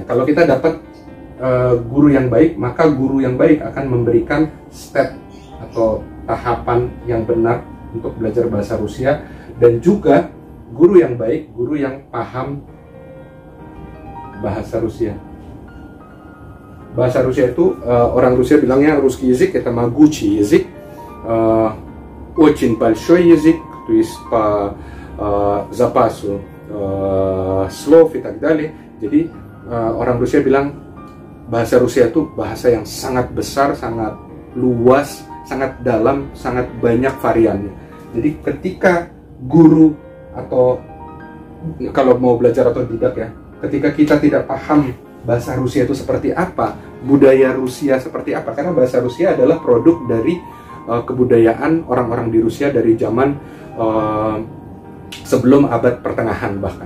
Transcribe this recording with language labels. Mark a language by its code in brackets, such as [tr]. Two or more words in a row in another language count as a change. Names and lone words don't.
[id] Kalau kita dapat guru yang baik, maka guru yang baik akan memberikan step atau tahapan yang benar untuk belajar bahasa Rusia. Dan juga guru yang baik, guru yang paham bahasa Rusia. Bahasa Rusia itu, orang Rusia bilangnya [ru] Ruski язык, это могучий язык, очень большой язык, то есть по запасу слов и так далее. [id] Jadi orang Rusia bilang bahasa Rusia itu bahasa yang sangat besar, sangat luas, sangat dalam, sangat banyak variannya. Jadi ketika guru atau kalau mau belajar otodidak ya, ketika kita tidak paham bahasa Rusia itu seperti apa, budaya Rusia seperti apa, karena bahasa Rusia adalah produk dari kebudayaan orang-orang di Rusia dari zaman sebelum abad pertengahan bahkan.